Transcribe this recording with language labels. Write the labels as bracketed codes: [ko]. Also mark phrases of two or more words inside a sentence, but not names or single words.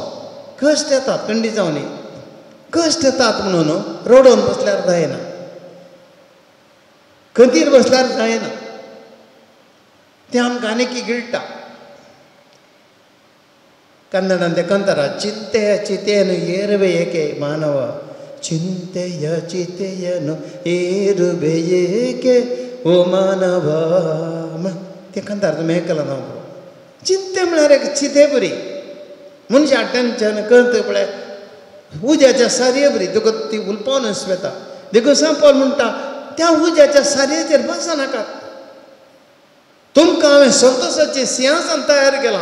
[kok] कश्ट येतात थंडी जावनी, कश्ट येतात म्हणून रडोवन बसल्यार जायना, खंतीर बसल्यार जायना. तें आमकां आनी की गिळटा. कन्नडान ते कंतारा [kn] ಚಿಂತೆಯ ಚಿತೆಯನು ಏರುವೆ ಏಕೆ ಮಾನವ, ಚಿಂತೆಯ ಚಿತೆಯನು ಏರುವೆ ಏಕೆ ಓ ಮಾನವ. [kok] ते कंतार तुमी आयकलां ना? चिंते म्हळ्यार एक चिते बरी. मनशा टेन्शन कंत पळय उज्याच्या सारये बरी तुका ती उलपावन येता. देखून सांत पाऊल म्हणटा त्या उज्याच्या सारयेचेर बसा नाकात. तुमकां हांवें संतोशाचें सिंहासन तयार केलां.